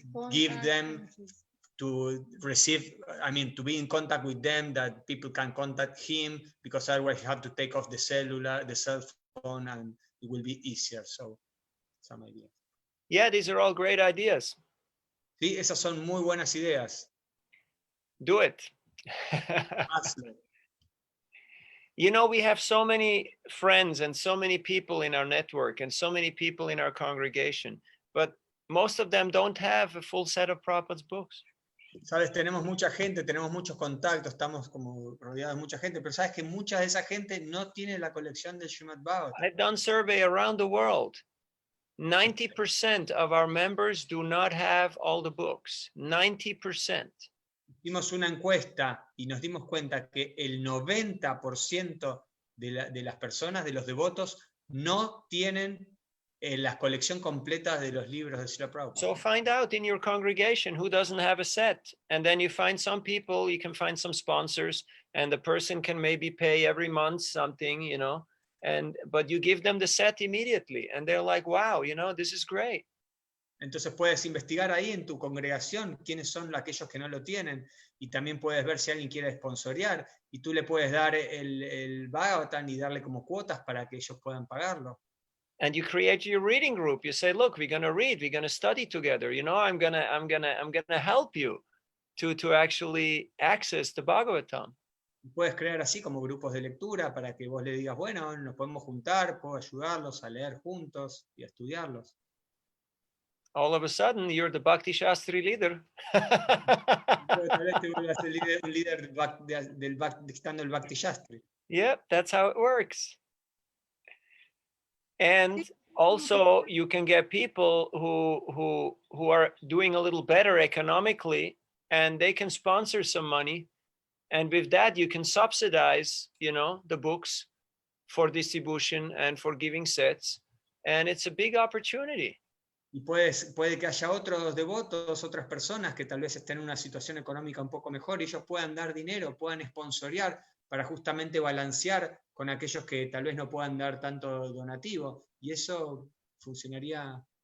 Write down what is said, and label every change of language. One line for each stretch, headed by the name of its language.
English: give them, to receive, I mean, to be in contact with them, that people can contact him, because otherwise you have to take off the cell phone, and it will be easier. So, some ideas. Yeah, these are all great ideas.
Spanish: Sí, esas son muy buenas ideas.
English: Do it.
Spanish: Hazlo.
English: You know, we have so many friends and so many people in our network and so many people in our congregation, but most of them don't have a full set of Prabhupada's books.
Spanish: Sabes, tenemos mucha gente, tenemos muchos contactos, estamos como rodeados de mucha gente, pero sabes que mucha de esa gente no tiene la colección del Srimad Bhagavatam.
English: I've done survey around the world. 90% of our members do not have all the books. 90%.
Spanish: Hicimos una encuesta y nos dimos cuenta que el 90% de las personas, de los devotos, no tienen la colección completa de los libros de Srila Prabhupada.
English: So find out in your congregation who doesn't have a set, and then you find some people, you can find some sponsors, and the person can maybe pay every month something, you know, but you give them the set immediately, and they're like, wow, you know, this is great.
Spanish: Entonces puedes investigar ahí en tu congregación quiénes son aquellos que no lo tienen, y también puedes ver si alguien quiere sponsorear, y tú le puedes dar el Bhagavatam y darle como cuotas para que ellos puedan pagarlo.
English: And you create your reading group. You say, look, we're going to read, we're going to study together. You know, I'm going to help you to actually access the Bhagavatam.
Spanish: Puedes crear así como grupos de lectura para que vos le digas, bueno, nos podemos juntar, puedo ayudarlos a leer juntos y a estudiarlos.
English: All of a sudden, you're the Bhakti Shastri leader.
Spanish: Tal vez te vuelvas el líder dictando el Bhakti Shastri.
English: Yep, that's how it works. And also, you can get people who are doing a little better economically, and they can sponsor some money. And with that, you can subsidize, you know, the books for distribution and for giving sets. And it's a big opportunity.
Spanish: Y puede que haya otros devotos, otras personas que tal vez estén en una situación económica un poco mejor, y ellos puedan dar dinero, puedan sponsorear para justamente balancear con aquellos que tal vez no puedan dar tanto donativo, y eso funcionaría.